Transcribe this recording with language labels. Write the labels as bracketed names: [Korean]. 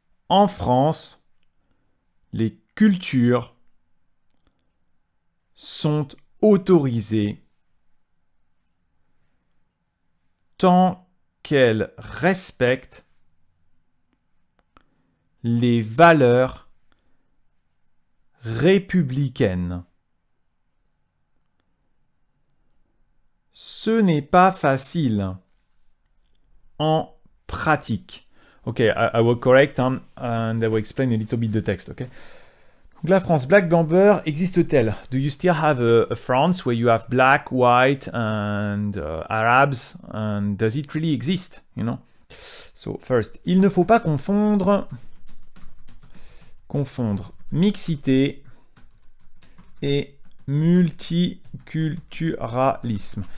[French] En France, les cultures sont autorisées tant qu'elles respectent les valeurs républicaines. Ce n'est pas facile en pratique. [English] Okay, I will correct and I will explain a little bit the text. Okay. [French] Donc la France, black, blanc, beurre, existe-t-elle? [English] Do you still have a France where you have black, white and Arabs? And does it really exist? You know? So first, [French] il ne faut pas confondre mixité et multiculturalisme.